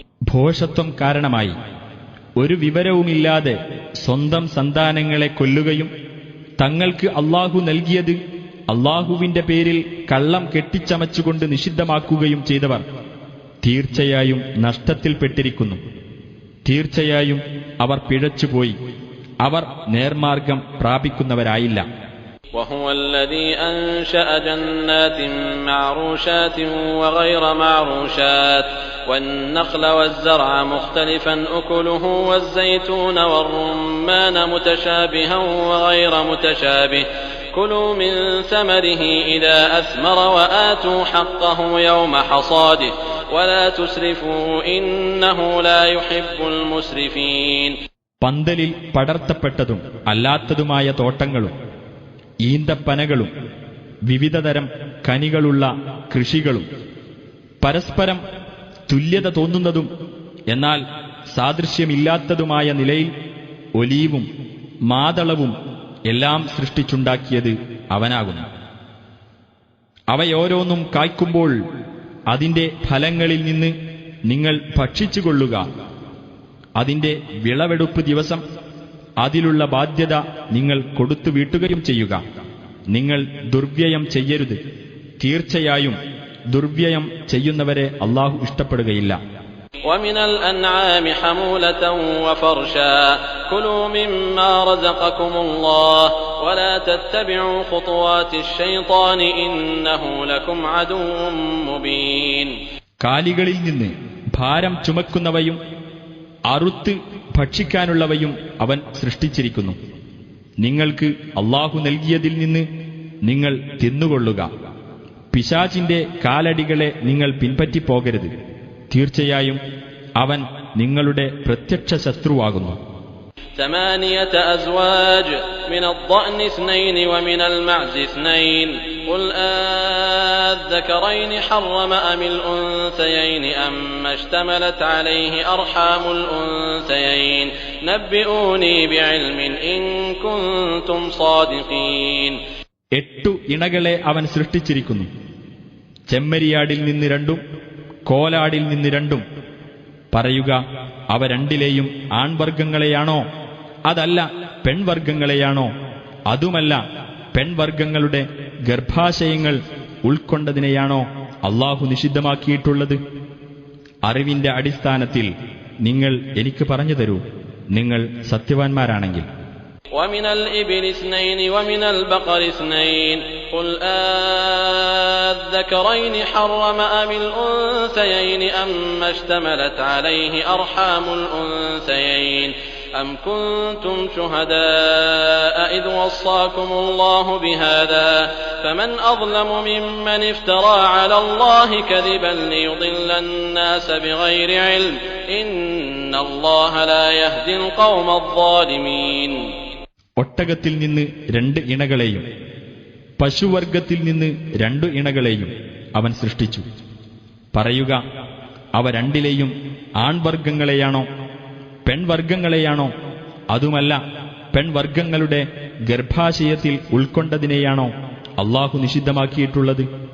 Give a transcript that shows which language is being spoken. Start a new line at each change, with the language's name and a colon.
Malayalam: ഭോഷത്വം കാരണമായി ഒരു വിവരവുമില്ലാതെ സ്വന്തം സന്താനങ്ങളെ കൊല്ലുകയും തങ്ങൾക്ക് അള്ളാഹു നൽകിയത് അള്ളാഹുവിന്റെ പേരിൽ കള്ളം കെട്ടിച്ചമച്ചുകൊണ്ട് നിഷിദ്ധമാക്കുകയും ചെയ്തവർ തീർച്ചയായും നഷ്ടത്തിൽപ്പെട്ടിരിക്കുന്നു. തീർച്ചയായും അവർ പിഴച്ചുപോയി. അവർ നേർമാർഗം പ്രാപിക്കുന്നവരായില്ല.
Arabic: وهو الذي أنشأ جنات معروشات وغير معروشات والنخل والزرع مختلفا أكله والزيتون والرمان متشابها وغير متشابه كلوا من ثمره إذا أثمر وآتوا حقه يوم حصاده ولا تسرفوا إنه لا يحب المسرفين.
Malayalam: പന്തലിൽ പടർത്തപ്പെട്ടതും അല്ലാത്തതുമായ തോട്ടങ്ങളും ഈന്തപ്പനകളും വിവിധതരം കനികളുള്ള കൃഷികളും പരസ്പരം തുല്യത തോന്നുന്നതും എന്നാൽ സാദൃശ്യമില്ലാത്തതുമായ നിലയിൽ ഒലീവും മാതളവും എല്ലാം സൃഷ്ടിച്ചുണ്ടാക്കിയത് അവനാകുന്നു. അവയോരോന്നും കായ്ക്കുമ്പോൾ അതിന്റെ ഫലങ്ങളിൽ നിന്ന് നിങ്ങൾ ഭക്ഷിച്ചുകൊള്ളുക. അതിന്റെ വിളവെടുപ്പ് ദിവസം അതിലുള്ള ബാധ്യത നിങ്ങൾ കൊടുത്തു വീട്ടുകയും ചെയ്യുക. നിങ്ങൾ ദുർവ്യയം ചെയ്യരുത്. തീർച്ചയായും ദുർവ്യയം ചെയ്യുന്നവരെ അല്ലാഹു ഇഷ്ടപ്പെടുകയില്ല.
Arabic: ومن الأنعام حمولة وفرشا كلوا مما رزقكم الله ولا تتبعوا خطوات الشيطان إنه لكم عدو مبين.
Malayalam: കാലികളിൽ നിന്ന് ഭാരം ചുമക്കുന്നവയും അറുത്ത് ഭക്ഷിക്കാനുള്ളവയും അവൻ സൃഷ്ടിച്ചിരിക്കുന്നു. നിങ്ങൾക്ക് അല്ലാഹു നൽകിയതിൽ നിന്ന് നിങ്ങൾ തിന്നുകൊള്ളുക. പിശാചിന്റെ കാലടികളെ നിങ്ങൾ പിൻപറ്റിപ്പോകരുത്. തീർച്ചയായും അവൻ നിങ്ങളുടെ പ്രത്യക്ഷ ശത്രുവാകുന്നു.
Arabic: 8 أزواج من الضأن 2 ومن المعز 2 قل أذكرين حرم أم الأنثيين أما اشتملت عليه أرحام الأنثيين نبئوني بعلم إن كنتم صادقين.
Malayalam: 8 ഇണകളെ അവൻ സൃഷ്ടിച്ചിരിക്കുന്നു. ചെമ്മരിയാടിൽ നിന്ന് 2, കോലാടിൽ നിന്ന് 2. പറയുക, അവ രണ്ടിലെയും ആൺവർഗങ്ങളെയാണോ അതല്ല പെൺവർഗങ്ങളെയാണോ? അതുമല്ല പെൺവർഗങ്ങളുടെ ഗർഭാശയങ്ങൾ ഉൾക്കൊണ്ടതിനെയാണോ അല്ലാഹു നിഷിദ്ധമാക്കിയിട്ടുള്ളത്? അറിവിന്റെ അടിസ്ഥാനത്തിൽ നിങ്ങൾ എനിക്ക് പറഞ്ഞു തരൂ, നിങ്ങൾ സത്യവാൻമാരാണെങ്കിൽ.
Arabic: ومن الإبل 2 ومن البقر 2 قل أذكرين حرم أم الأنثيين أما اشتملت عليه أرحام الأنثيين أم كنتم شهداء إذ وصاكم الله بهذا فمن أظلم ممن افترى على الله كذبا ليضل الناس بغير علم إن الله لا يهدي القوم الظالمين.
Malayalam: ഒട്ടകത്തിൽ നിന്ന് 2 ഇണകളെയും പശുവർഗത്തിൽ നിന്ന് 2 ഇണകളെയും അവൻ സൃഷ്ടിച്ചു. പറയുക, അവ രണ്ടിലെയും ആൺവർഗങ്ങളെയാണോ പെൺവർഗങ്ങളെയാണോ? അതുമല്ല പെൺവർഗങ്ങളുടെ ഗർഭാശയത്തിൽ ഉൾക്കൊണ്ടതിനെയാണോ അല്ലാഹു നിഷിദ്ധമാക്കിയിട്ടുള്ളത്?